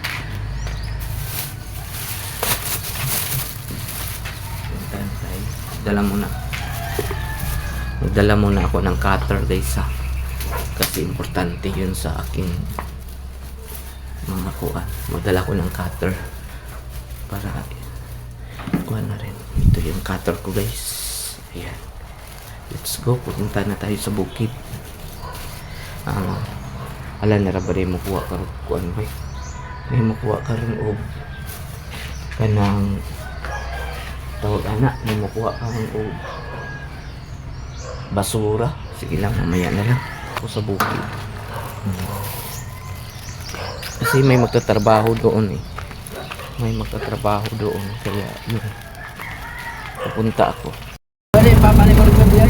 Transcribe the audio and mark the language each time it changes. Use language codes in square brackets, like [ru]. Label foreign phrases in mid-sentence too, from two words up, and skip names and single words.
[tl] Magdala muna ako ng cutter guys kasi importante yun sa aking mga kuha. Magdala ko ng cutter para kuha na rin. Ito yung cutter ko guys. Ayan, [en] let's go, [tl] pupunta na tayo sa bukid. [ceb] Ala na ra ba rin makuha karon kuan ba? May makuha karon og kanang tawag anak, may makuha karon og basura. [tl] Sige lang, mamaya na lang ako sa bukid. Kasi may magtatrabaho doon eh. May magtatrabaho doon kaya yun. Pupunta ako. Pwede papalit ko dito diyan.